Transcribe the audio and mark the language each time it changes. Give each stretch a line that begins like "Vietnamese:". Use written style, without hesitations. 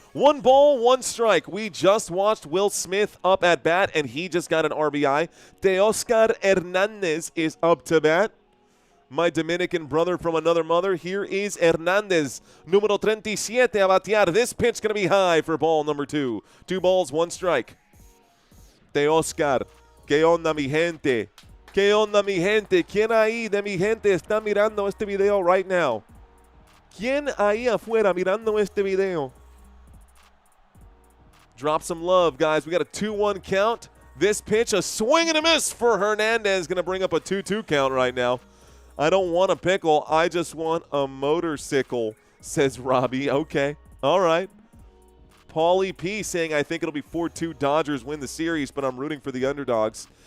English: 1 ball, 1 strike. We just watched Will Smith up at bat, and he just got an RBI. Teoscar Hernandez is up to bat. My Dominican brother from another mother. Here is
Spanish: Hernandez, número 37 a batear.
English: This pitch going to be high for ball number 2. 2 balls, 1 strike.
Spanish: Teoscar, ¿qué onda mi gente? ¿Qué onda mi gente? ¿Quién ahí de mi gente está mirando este video
English: right now?
Spanish: ¿Quién ahí afuera mirando este video?
English: Drop some love, guys. We got a 2-1 count. This pitch, a swing and a miss for Hernandez. Going to bring up a 2-2 count right now. I don't want a pickle. I just want a motorcycle, says Robbie. Okay. All right. Paulie P saying, I think it'll be 4-2 Dodgers win the series, but I'm rooting for the underdogs.